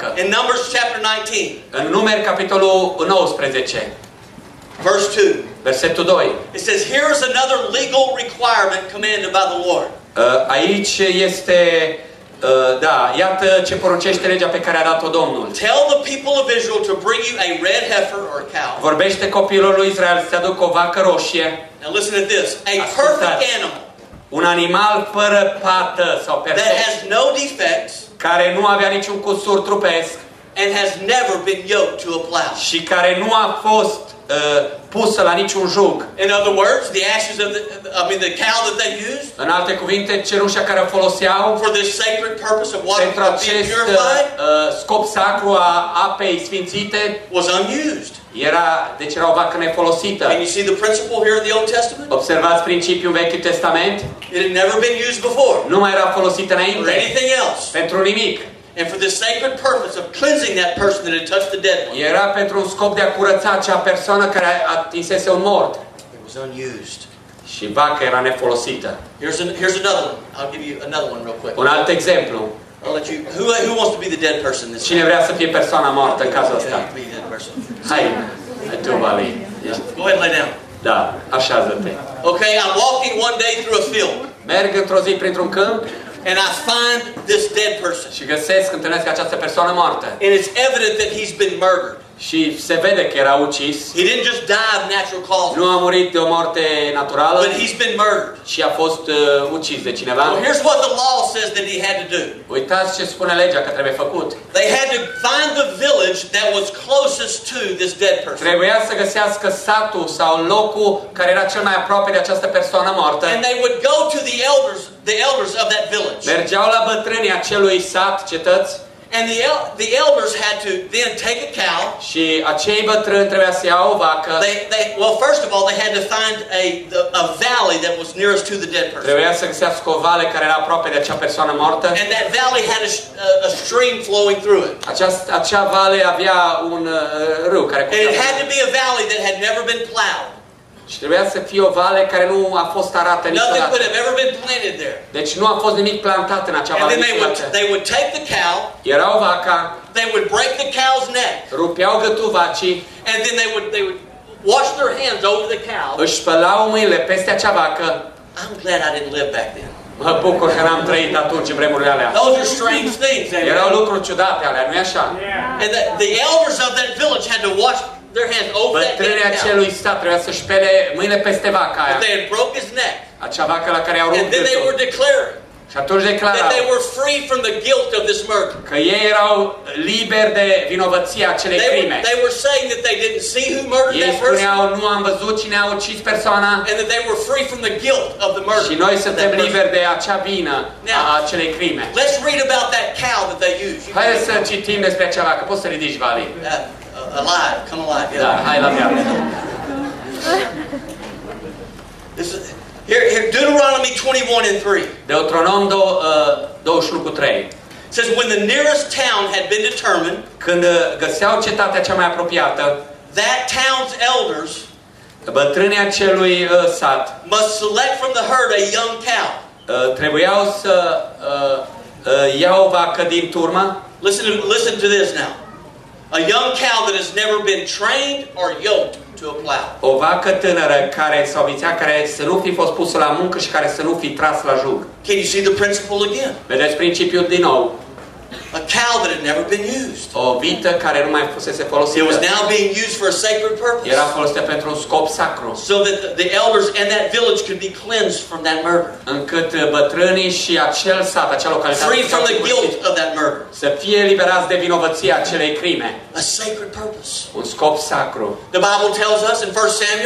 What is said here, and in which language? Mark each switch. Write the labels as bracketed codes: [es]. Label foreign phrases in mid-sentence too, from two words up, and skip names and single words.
[en] In Numbers chapter 19. [ro] În Numeri capitolul 19. [en] Verse 2. [ro] Versetul 2. [en] It says, here is another legal requirement commanded by the Lord. [ro] Aici este iată ce poruncește legea pe care a dat-o Domnul. [en] Tell the people of Israel to bring you a red heifer or a cow. [ro] Vorbește copilul lui Israel să aducă o vacă roșie. [en] Now listen to this. A perfect animal. [ro] Un animal fără pată sau perfect. [en] That has no defects. [ro] Care nu avea niciun cusur trupesc. [en] And has never been yoked to a plow. [ro] Și care nu a fost pusă la niciun jug. [en] In other words, the ashes of the cow that they used. [ro] În alte cuvinte, cenușa care o foloseau [en] for this sacred purpose of water [ro] pentru acest scop sacru a apei sfințite [en] was unused. [ro] Deci era o vacă nefolosită. [en] And you see the principle here in the Old Testament? [ro] Observați principiul în Vechiul Testament? [en] It had never been used before. [ro] Nu mai era folosită înainte. [en] For anything else. [ro] Pentru nimic. [en] And for this sacred purpose of cleansing that person that had touched the dead one. [ro] Era pentru un scop de a curăța acea persoană care atinsese un mort. [en] It was unused. [ro] Și vaca era nefolosită. [en] Here's another one. I'll give you another one real quick. [ro] Un alt exemplu. [en] I'll let you. Who wants to be the dead person this time? [ro] Cine vrea să fie persoana moartă în cazul ăsta? [en] Be the dead person. [ro] Hai, tu, Vali. [en] Go ahead and lay down. [ro] Da, așează-te. [en] Okay, I'm walking one day through a field. [ro] Merg într-o zi printr-un câmp. [en] And I find this dead person. [ro] Și întâlnesc această persoană moartă. [en] And it's evident that he's been murdered. [ro] Și se vede că era ucis. [en] He didn't just die of natural causes. [ro] Nu a murit de o moarte naturală. [en] But he's been murdered. [ro] Și a fost ucis de cineva. [en] Well, here's what the law says that he had to do. [ro] Uitați ce spune legea că trebuie făcut. [en] They had to find the village that was closest to this dead person. [ro] Trebuia să găsească satul sau locul care era cel mai aproape de această persoană moartă. [en] And they would go to the elders of that village. [ro] Mergeau la bătrânii acelui sat, cetăți. [en] And the elders had to then take a cow. [ro] Și acei bătrâni trebuia să iau o vacă. [en] Well, first of all, they had to find a valley that was nearest to the dead person. [ro] Trebuia să găsească o vale care era aproape de acea persoană moartă. [en] And that valley had a stream flowing through it. [ro] Acea vale avea un râu care [en] And it had to be a valley that had never been plowed. [ro] Și trebuia să fie o vale care nu a fost arată niciodată. [en] Nothing could have ever been planted there. [ro] Deci nu a fost nimic plantat în acea vale. [en] And then they would take the cow. [ro] Erau vaca. [en] They would break the cow's neck. [ro] Rupeau gâtul vacii. [en] And then they would wash their hands over the cow. [ro] Își spălau mâinile peste acea vacă. [en] I'm glad I didn't live back then. [ro] Mă bucur că n-am trăit atunci în vremurile alea. [en] Those are strange things. [ro] Erau lucruri ciudate alea, nu-i așa? [en] And the elders of that village had to wash their hands over that [ro] Bătrânii [en] cow. [ro] acelui stat trebuia să-și spele mâinile peste vaca aia. [en] They had broke his neck. [ro] Acea vacă la care au rupt [en] And then they were [ro] gâtul. [en] declaring [ro] Și atunci [en] that [ro] declarau [en] they were free from the guilt of this murder. [ro] că ei erau liberi de vinovăția acelei crime. [en] They were saying that they didn't see who murdered [ro] Ei [en] that person. [ro] spuneau, nu am văzut cine a ucis persoana. [en] And that they were free from the guilt of the murder. [ro] Și noi suntem liberi de acea vină a acelei crime. [en] Let's read about that cow that they used. [ro] Haideți să citim despre acea vacă. Poți să ridici, Vali? [en] Alive, come alive. [ro] Da, hai la viață. [en] Here, Deuteronomy 21:3. [ro] Deuteronom 21:3. [en] Says when the nearest town had been determined, [ro] când găseau cetatea cea mai apropiată, [en] that town's elders [ro] bătrânii acelui sat [en] must select from the herd a young cow. [ro] trebuiau să iau o vacă din turmă. [en] Listen to this now. A young cow that has never been trained or yoked to a plow. [ro] O vacă tânără care sau vițea care să nu fi fost pusă la muncă și care să nu fi tras la jug. [en] Can you see the principle again? [ro] Vedeți principiul din nou. [en] A cow that had never been used. [ro] O vită care nu mai fusese folosită. [en] It was now being used for a sacred purpose. [ro] Era folosită pentru un scop sacru. [en] So that the elders and that village could be cleansed from that murder. [ro] Încât bătrânii și acel sat, acea localitate [en] free from the guilt of that murder. [ro] Să fie eliberați de vinovăția acelei crime. [en] A sacred purpose. [ro] Un scop sacru. [en] The Bible tells us in 1 Samuel.